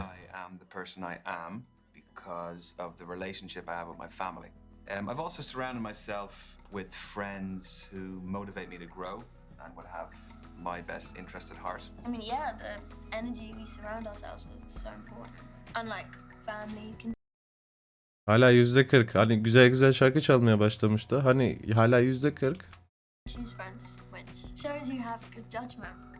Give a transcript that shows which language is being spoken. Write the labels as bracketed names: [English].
[English] I am the person I am because of the relationship I have with my family. I've also surrounded myself with friends who motivate me to grow and would have my best interest at heart. I mean, yeah, the energy we surround ourselves with is so important. Unlike family, you can [Turkish] Hala %40. Hani güzel şarkı çalmaya başlamıştı. Hani hala %40. [English] choose friends, which shows you have good judgment.